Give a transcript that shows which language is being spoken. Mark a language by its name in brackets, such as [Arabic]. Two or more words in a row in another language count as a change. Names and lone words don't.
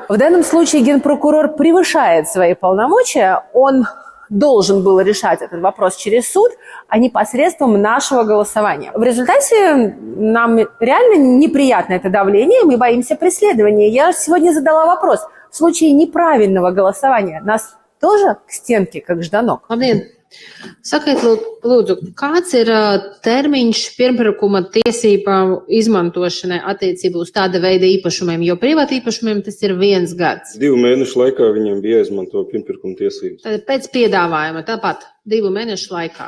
[Russian] В данном случае генпрокурор превышает свои полномочия, он должен был решать этот вопрос через суд, а не посредством нашего голосования. В результате нам реально неприятно это давление, мы боимся преследования. Я сегодня задала вопрос. В случае неправильного голосования нас тоже к стенке, как Жданок? [Latvian] Sakiet, lūdzu, kāds ir termiņš pirmpirkuma tiesību izmantošanai attiecībā uz tāda veida īpašumiem, jo privāti īpašumiem tas ir 1 gads? 2 mēnešu laikā viņiem bija jāizmanto pirmpirkuma tiesības. Tad pēc piedāvājuma tāpat 2 mēnešu laikā.